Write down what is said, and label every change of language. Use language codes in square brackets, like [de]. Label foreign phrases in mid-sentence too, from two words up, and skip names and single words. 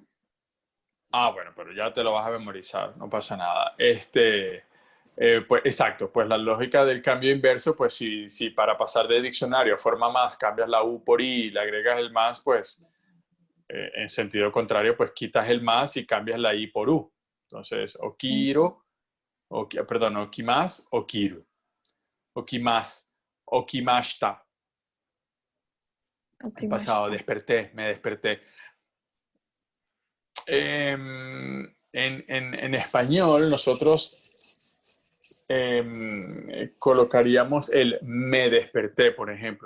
[es] bueno, pero ya te lo vas a memorizar, no pasa nada. Pues exacto, pues la lógica del cambio inverso, pues si para pasar de diccionario a forma más cambias la U por I y le agregas el más, pues en sentido contrario, pues quitas el más y cambias la I por U. Entonces, [ja] 起きろ、perdón、起きます、起きる、起きます、起きました. [es] El pasado, [ja] 起きました. [es] desperté, me desperté. En español, nosotros colocaríamos el me desperté, por ejemplo.